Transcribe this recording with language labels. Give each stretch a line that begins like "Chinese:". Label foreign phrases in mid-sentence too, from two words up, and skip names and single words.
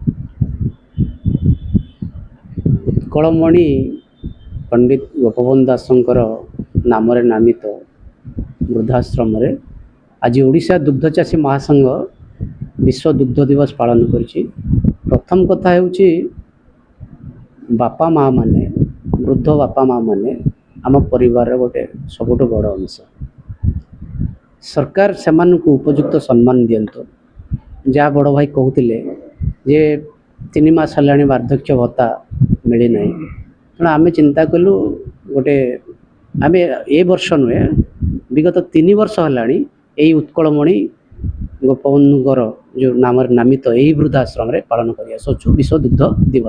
Odia: ଉତ୍କଳମଣି ପଣ୍ଡିତ ଗୋପବନ୍ଧୁ ଦାସଙ୍କର ନାମ ନାମିତ ବୃଦ୍ଧାଶ୍ରମରେ ଆଜି ଓଡ଼ିଶା ଦୁଗ୍ଧ ଚାଷୀ ମହାସଂଘ ବିଶ୍ୱ ଦୁଗ୍ଧ ଦିବସ ପାଳନ କରିଛି। ପ୍ରଥମ କଥା ହେଉଛି ବାପା ମା ମାନେ, ବୃଦ୍ଧ ବାପା ମା ମାନେ ଆମ ପରିବାରର ଗୋଟେ ସବୁଠୁ ବଡ଼ ଅଂଶ। ସରକାର ସେମାନଙ୍କୁ ଉପଯୁକ୍ତ ସମ୍ମାନ ଦିଅନ୍ତୁ। ଯାହା ବଡ଼ ଭାଇ କହୁଥିଲେ ଯେ 3 ମାସ ହେଲାଣି ବାର୍ଦ୍ଧକ୍ୟ ଭତ୍ତା ମିଳିନାହିଁ, ତେଣୁ ଆମେ ଚିନ୍ତା କଲୁ ଗୋଟେ, ଆମେ ଏ ବର୍ଷ ନୁହେଁ ବିଗତ 3 ବର୍ଷ ହେଲାଣି ଏଇ ଉତ୍କଳମଣି ଗୋପବନ୍ଧୁଙ୍କର ଯେଉଁ ନାମରେ ନାମିତ ଏହି ବୃଦ୍ଧାଶ୍ରମରେ ପାଳନ କରି ଆସୁଛୁ ବିଶ୍ୱ ଦୁଗ୍ଧ ଦିବସ।